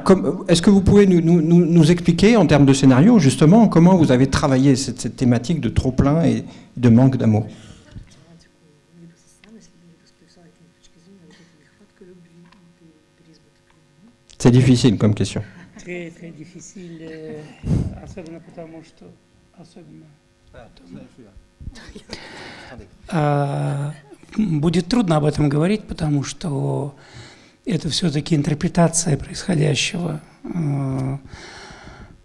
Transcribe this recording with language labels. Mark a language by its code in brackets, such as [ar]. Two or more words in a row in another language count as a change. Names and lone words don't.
[fr] Est-ce que vous pouvez nous expliquer, en termes de scénario, justement, comment vous avez travaillé cette thématique de trop-plein et de manque d'amour? C'est difficile comme question. Très, très difficile, [ru] особенно потому что... Будет трудно об этом говорить, потому что это все-таки интерпретация происходящего.